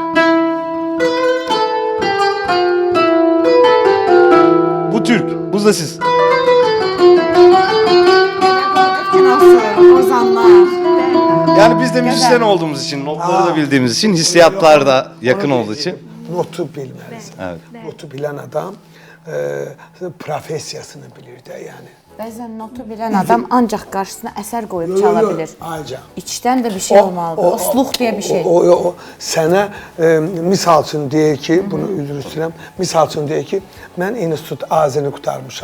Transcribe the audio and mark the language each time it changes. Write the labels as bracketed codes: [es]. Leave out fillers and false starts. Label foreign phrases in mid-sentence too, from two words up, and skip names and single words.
[tr] Bu Türk, bu da siz. Nasıl? Ozanlar. Yani biz de müzisyen olduğumuz için, notları da bildiğimiz için, hissiyatlar da yakın olduğu için. Notu bilmelisin. Evet. Notu bilen adam [az] profesiyasını bilir də yəni. Bəzən notu bilən adam ancaq qarşısına əsər qoyub çala bilir. Ayca. İçdən də bir şey olmalıdır. O sluh deyə bir şey. O sənə misal üçün deyir ki, bunu üzr istəyirəm. Misal üçün deyir ki, mən institut Azini qurtarmışam.